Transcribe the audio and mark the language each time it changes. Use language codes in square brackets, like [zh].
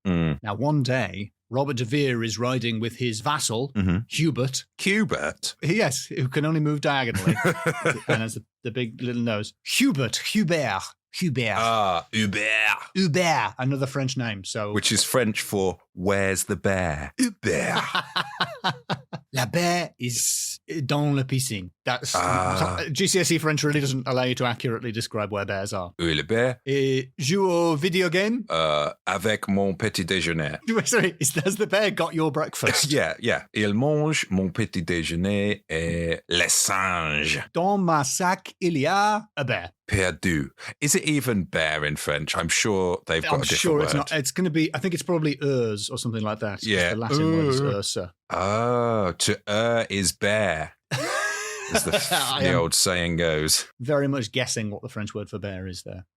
[en] Now, one day, Robert de Vere is riding with his vassal, Hubert. Hubert? Yes, who can only move diagonally and has the big little nose. Hubert. Ah, Hubert. Hubert, another French name. Which is French for where's the bear? Hubert. [fr] La [en] bear is [fr] dans la piscine. [en] That's GCSE French really doesn't allow you to accurately describe where bears are. [fr] Où est le bear? Joue au video game? Avec mon petit déjeuner. [en] Sorry, has the bear got your breakfast? Yeah. [fr] Il mange mon petit déjeuner et les singes. Dans ma sac, il y a [en] a bear. [fr] Perdu. [en] Is it even bear in French? I'm sure they've got a different word. It's not. It's going to be, I think it's probably urs or something like that. Yeah. The Latin word is ursa. Oh, to is bear. As the old saying goes. Very much guessing what the French word for bear is there.